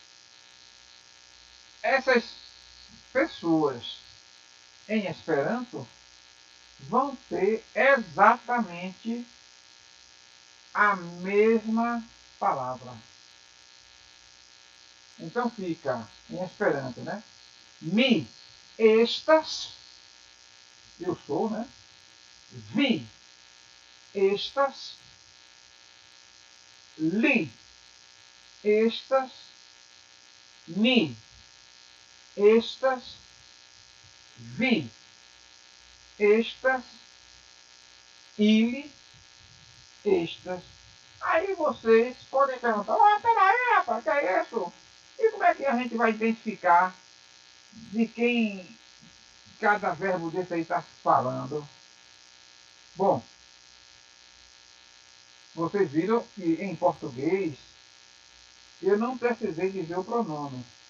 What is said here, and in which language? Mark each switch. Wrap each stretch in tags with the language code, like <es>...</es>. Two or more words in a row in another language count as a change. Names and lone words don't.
<pt>Essas pessoas em Esperanto vão ter exatamente a mesma palavra. Então fica em Esperanto, né?</pt> <eo>Mi, estas,</eo> <pt>eu sou, né?</pt> <eo>Vi, estas, li, estas, mi, estas, vi, estas,</eo> <pt>ele, estas. Aí vocês podem perguntar, peraí, rapaz, que é isso? E como é que a gente vai identificar de quem cada verbo desse aí está falando? Bom, vocês viram que em português eu não precisei dizer o pronome.</pt>